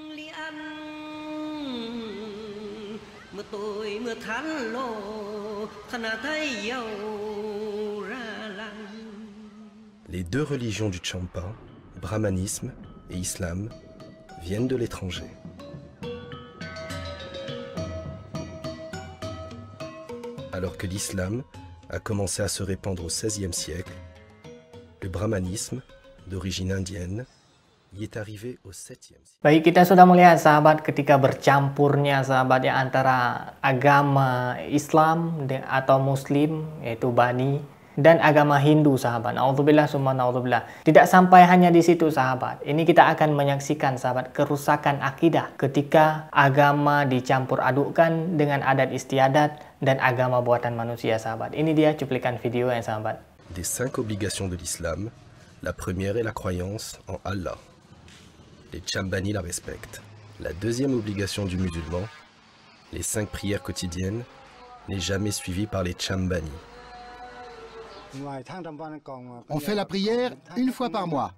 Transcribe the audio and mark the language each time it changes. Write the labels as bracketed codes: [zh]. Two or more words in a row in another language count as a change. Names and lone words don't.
[fr] Les deux religions du Champa, brahmanisme et islam, viennent de l'étranger. Alors que l'islam a commencé à se répandre au XVIe siècle, le brahmanisme, d'origine indienne, y est arrivé au 7e siècle. [id] Baik, kita sudah melihat sahabat ketika bercampurnya sahabat ya antara agama Islam atau Muslim yaitu Bani dan agama Hindu sahabat. [ar] نعوذ بالله ثم نعوذ بالله. [id] Tidak sampai hanya di situ sahabat. Ini kita akan menyaksikan sahabat kerusakan akidah ketika agama dicampur adukkan dengan adat istiadat dan agama buatan manusia sahabat. Ini dia cuplikan video yang sahabat. [fr] Des 5 obligations de l'islam, la première est la croyance en Allah. Les Chambani la respectent. La deuxième obligation du musulman, les 5 prières quotidiennes, n'est jamais suivie par les Chambani. On fait la prière une fois par mois.